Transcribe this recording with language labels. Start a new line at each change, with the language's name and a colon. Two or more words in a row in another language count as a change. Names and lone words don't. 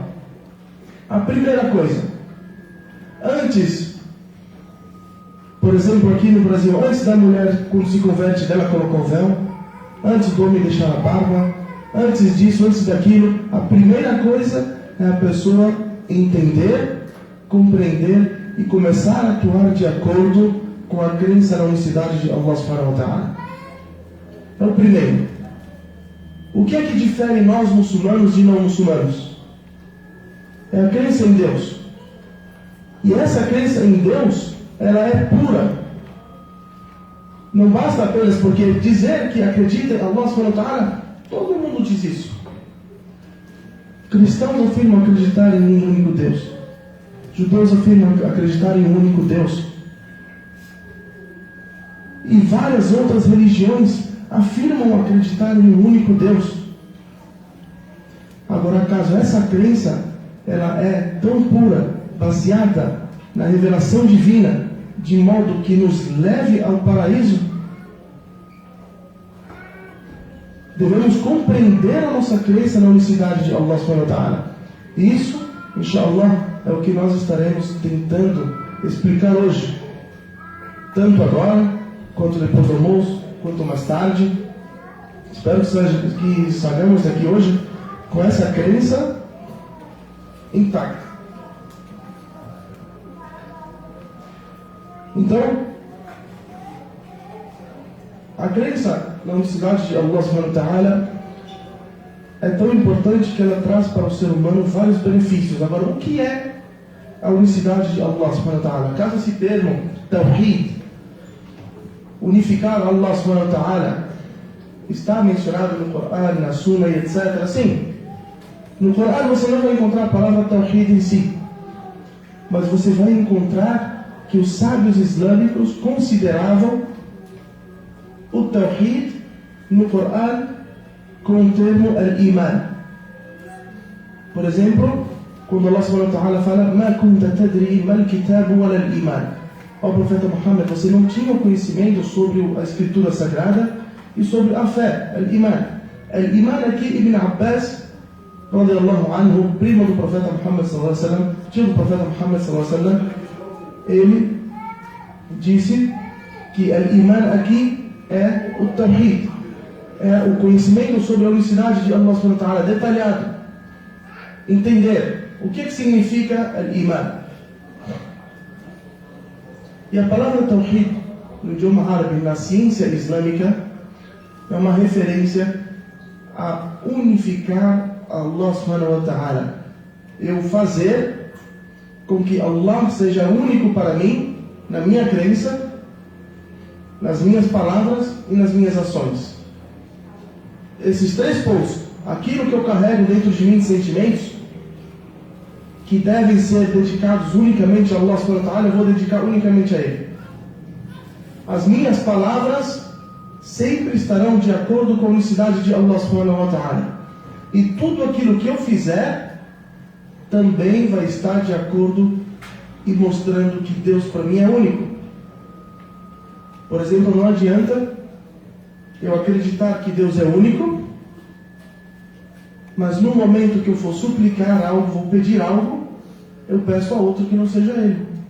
Portuguese: A primeira coisa, antes, por exemplo, aqui no Brasil, antes da mulher, quando se converte, dela colocar o véu, antes do homem deixar a barba, antes disso, antes daquilo, a primeira coisa é a pessoa entender, compreender e começar a atuar de acordo com a crença na unicidade de Allah
Arabic: سبحانه وتعالى.
Portuguese: Então, primeiro, o que é que difere nós muçulmanos de não muçulmanos? É a crença em Deus. E essa crença em Deus, ela é pura. Não basta apenas porque dizer que acredita em Allah
Arabic: سبحانه وتعالى,
Portuguese: todo mundo diz isso. Cristãos afirmam acreditar em um único Deus. Judeus afirmam acreditar em um único Deus. E várias outras religiões afirmam acreditar em um único Deus. Agora, caso essa crença ela é tão pura, baseada na revelação divina, de modo que nos leve ao paraíso, devemos compreender a nossa crença na unicidade de Allah
Arabic: سبحانه وتعالى.
Portuguese: Isso, inshallah, é o que nós estaremos tentando explicar hoje, tanto agora, quanto depois do almoço, quanto mais tarde. Espero que saiamos daqui hoje com essa crença intacta. Então, a crença na unicidade de Allah
Arabic: سبحانه وتعالى
Portuguese: é tão importante que ela traz para o ser humano vários benefícios. Agora, o que é a unicidade de Allah
Arabic: سبحانه وتعالى?
Portuguese: Caso esse termo, Tawhid, unificar Allah
Arabic: سبحانه وتعالى,
Portuguese: está mencionado no Coran, na Sunna e etc. Sim, no Coran você não vai encontrar a palavra Tawhid em si, mas você vai encontrar que os sábios islâmicos consideravam o Tawhid no Coran com o termo Al-Iman. Por exemplo, quando Allah
Arabic: سبحانه وتعالى
Portuguese: fala
Arabic: ما كنت تدري ما الكتاب ولا الإيمان.
Portuguese: Ó profeta Muhammad, você não tinha conhecimento sobre a escritura sagrada e sobre a fé, Al-Iman. Al-Iman aqui, Ibn Abbas
Arabic: رضي الله عنه,
Portuguese: primo do profeta Muhammad
Arabic: صلى الله عليه وسلم,
Portuguese: tio do profeta Muhammad
Arabic: صلى الله عليه وسلم,
Portuguese: ele disse que Al-Iman aqui é o Tawhid, é o conhecimento sobre a unicidade de Allah
Arabic: سبحانه وتعالى,
Portuguese: detalhado. Entender o que significa Al-Iman. E a palavra Tawhid, no idioma árabe, na ciência islâmica, é uma referência a unificar Allah
Arabic: سبحانه وتعالى.
Portuguese: Eu fazer com que Allah seja único para mim, na minha crença, nas minhas palavras e nas minhas ações. Esses três pontos, aquilo que eu carrego dentro de mim de sentimentos, que devem ser dedicados unicamente a Allah
Arabic: سبحانه وتعالى,
Portuguese: eu vou dedicar unicamente a Ele. As minhas palavras sempre estarão de acordo com a unicidade de Allah
Arabic: سبحانه وتعالى.
Portuguese: E tudo aquilo que eu fizer também vai estar de acordo e mostrando que Deus para mim é único. Por exemplo, não adianta eu acreditar que Deus é único, mas no momento que eu for suplicar algo, vou pedir algo, eu peço a outro que não seja Ele.